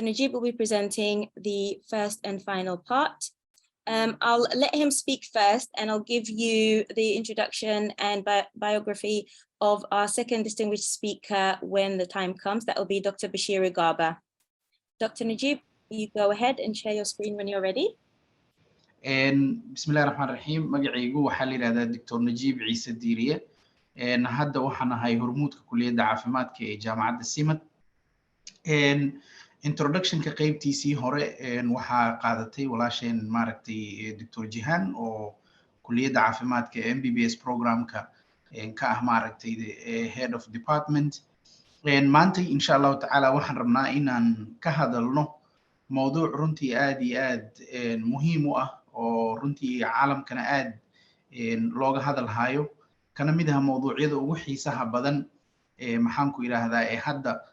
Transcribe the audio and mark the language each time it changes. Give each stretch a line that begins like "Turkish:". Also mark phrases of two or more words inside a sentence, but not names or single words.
English: Najib will be presenting the first and final part. I'll let him speak first, and I'll give you the introduction and biography of our second distinguished speaker when the time comes. That will be Dr. Bashir Gaba. Dr. Najib, you go ahead and share your screen when you're ready.
Arabic: بسم الله الرحمن الرحيم.
Somali: Magacaygu waxaa la yiraahdaa Dr. Najib Ciise Diiriye. Hadda waxaan ahay hormuudka kulliyadda caafimaadka ee jaamacadda SIMAD. Introduction-ka qaybtiisii hore waxaa qaadatay walaasheen maaragtay Dr. Jihan oo kulliyadda caafimaadka ee MBBS programka ka ah maaragtay
English: head of department.
Somali: maanta
Arabic: إن شاء الله تعالى
Somali: waxaan rabnaa inaan ka hadalno mowduuc runtii aad iyo aad muhiim u ah oo runtii caalamkana aad looga hadalhayo kana mid ah mowduucyada ugu xiisaha badan maxaan ku yiraahdaa hadda